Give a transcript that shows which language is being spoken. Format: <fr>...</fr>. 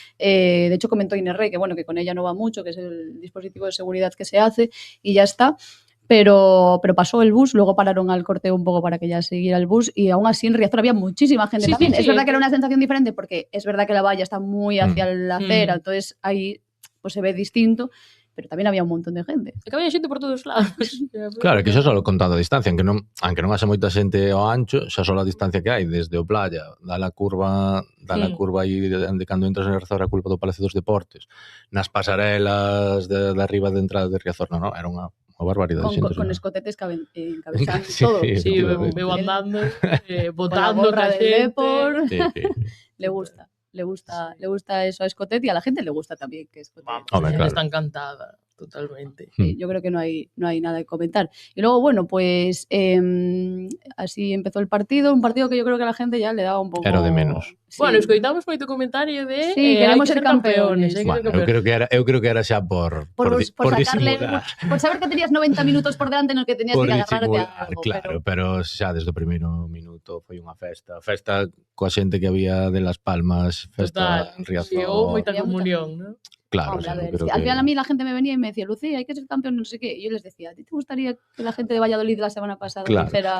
<es>De hecho, comentó Inés Rey que, bueno, que con ella no va mucho, que es el dispositivo de seguridad que se hace y ya está. Pero pasó el bus, luego pararon al corteo un poco para que ya siguiera el bus y aún así en Riazor había muchísima gente también. Es verdad que era una sensación diferente porque es verdad que la valla está muy hacia la acera, entonces ahí pues se ve distinto, pero también había un montón de gente.</es> <gl>É que había xente por todos lados. Claro, que xa só contando a distancia, aunque non haxa moita xente ao ancho, xa só a distancia que hai desde o playa, da la curva aí de cando entras en Riazor a culpa do Palacio dos Deportes, nas pasarelas de arriba de entrada de Riazor, non, era unha barbaridade.</gl> <es>Con escotetes encabezando todo. Sí, veo andando, botando con la gorra del Depor. Sí. Le gusta eso a Escotet y a la gente le gusta también que Escotet. Claro. Está encantada, totalmente. Sí, yo creo que no hay nada que comentar. Y luego, bueno, pues así empezó el partido, un partido que yo creo que a la gente ya le daba un poco... Era de menos. Sí.</es> <gl>Bueno, escoitamos moito comentario de</gl> <es>queremos ser campeones.</es> <gl>Bueno, eu creo que era xa por</gl> <es>sacarle, por saber que tenías 90 minutos por delante no que tenías que agarrarte a algo.</es> <gl>Claro, pero xa desde o primeiro minuto foi unha festa coa xente que había de Las Palmas, festa en Riazor. Houve moita comunión, ¿no?</gl> <es>Claro, hombre, al final a mí la gente me venía y me decía, Lucía, hay que ser campeón, no sé qué. Y yo les decía, ¿a ti te gustaría que la gente de Valladolid la semana pasada dijera...</es>